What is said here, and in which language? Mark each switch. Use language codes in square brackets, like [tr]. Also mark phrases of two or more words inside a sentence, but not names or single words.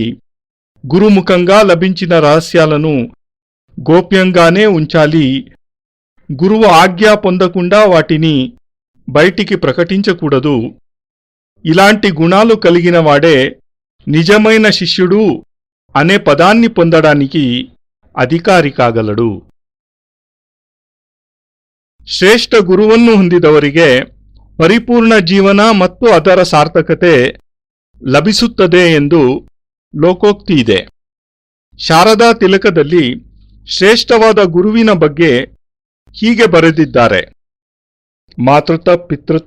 [te] గురుముఖంగా లభించిన రహస్యాలను గోప్యంగానే ఉంచాలి. గురువు ఆజ్ఞ పొందకుండా వాటిని బయటికి ప్రకటించకూడదు. ఇలాంటి గుణాలు కలిగిన వాడే నిజమైన శిష్యుడు అనే పదాన్ని పొందడానికి అధికారి కాగలడు. [kn] ಶ್ರೇಷ್ಠ ಗುರುವನ್ನು ಹೊಂದಿದವರಿಗೆ ಪರಿಪೂರ್ಣ ಜೀವನ ಮತ್ತು ಅದರ ಸಾರ್ಥಕತೆ ಲಭಿಸುತ್ತದೆ ಎಂದು ಲೋಕೋಕ್ತಿ ಇದೆ. ಶಾರದಾ ತಿಲಕದಲ್ಲಿ ಶ್ರೇಷ್ಠವಾದ ಗುರುವಿನ ಬಗ್ಗೆ ಹೀಗೆ ಬರೆದಿದ್ದಾರೆ: ಮಾತೃತ ಪಿತೃತ